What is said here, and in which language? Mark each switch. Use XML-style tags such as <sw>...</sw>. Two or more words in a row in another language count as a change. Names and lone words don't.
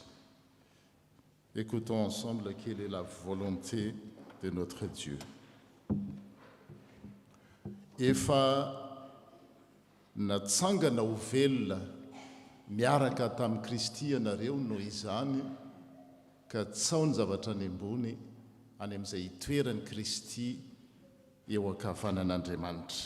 <fr>Écoutons ensemble quelle est la volonté de notre Dieu.</fr> <mg>Efa natsangana ho velona miaraka tamin'i Kristy ianareo noho izany ka tsao ny zavatra any ambony any amin'izay hitoeran'i Kristy eo ankavanan'Andriamanitra.</mg>